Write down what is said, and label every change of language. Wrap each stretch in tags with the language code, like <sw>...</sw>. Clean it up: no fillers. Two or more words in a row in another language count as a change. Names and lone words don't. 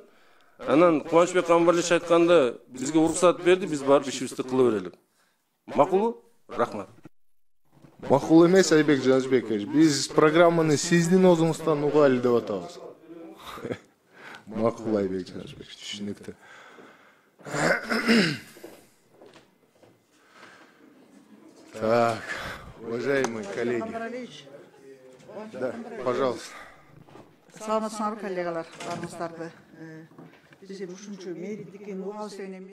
<ky>Анан Кубанычбек Камбарлич айтканда бизге уруксат берди, биз барып ишибизди кыла берелик. Макулбу? Рахмат. Макул эмес, Айбек Жанышбекович. Биз программаны сиздин өзүңүздөн угалы деп атабыз. Макул, Айбек Жанышбекович, түшүнүктүү.</ky> <ru>Так, уважаемые коллеги. Да, пожалуйста.</ru> <ky>Саламатсыңарбы, коллегалар, баарыңыздарды. Биз эми ушунчу мэрийликтин угалы</ky>